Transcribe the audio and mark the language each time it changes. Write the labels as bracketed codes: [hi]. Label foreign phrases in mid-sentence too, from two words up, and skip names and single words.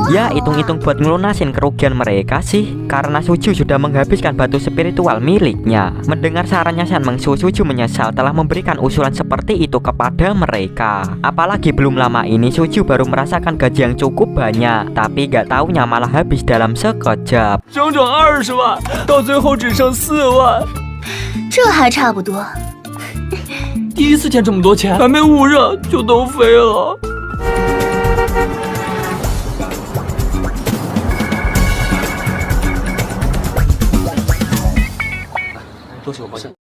[id] Ya hitung-hitung buat ngelunasin kerugian mereka sih, karena Su Jiu sudah menghabiskan batu spiritual miliknya. Mendengar sarannya Shen Mengsu, Su Jiu menyesal telah memberikan usulan seperti itu kepada mereka. Apalagi belum lama ini Su Jiu baru merasakan gaji yang cukup banyak, tapi gak taunya malah habis dalam sekejap. [zh] 整整20万，到最后只剩4万。这还差不多。第一次见这么多钱，还没捂热就都飞了。多谢我抱歉。